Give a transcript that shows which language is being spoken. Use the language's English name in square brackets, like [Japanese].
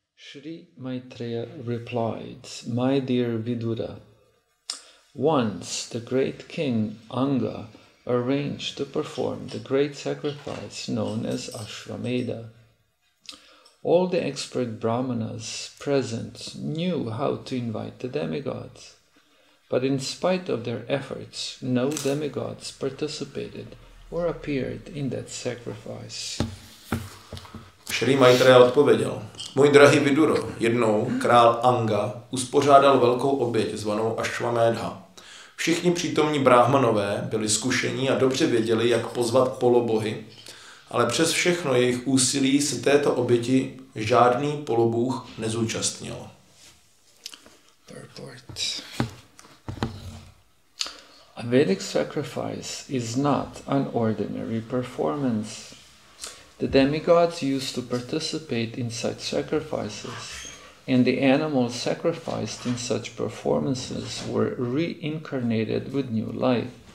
[English] Shri Maitreya replied, "My dear Vidura, once the great king Anga arranged to perform the great sacrifice known as Ashvamedha. All the expert brahmanas present knew how to invite the demigods, but in spite of their efforts, no demigods participated or appeared in that sacrifice." [Czech] Shri Maitreya odpověděl: "Můj drahý Viduro, jednou král Anga uspořádal velkou oběť zvanou Ashvamedha. Všichni přítomní bráhmanové byli zkušení a dobře věděli, jak pozvat polobohy, ale přes všechno jejich úsilí se této oběti žádný polobůh nezúčastnil." [English] Purport. A Vedic sacrifice is not an ordinary performance. The demigods used to participate in such sacrifices, and the animals sacrificed in such performances were reincarnated with new life.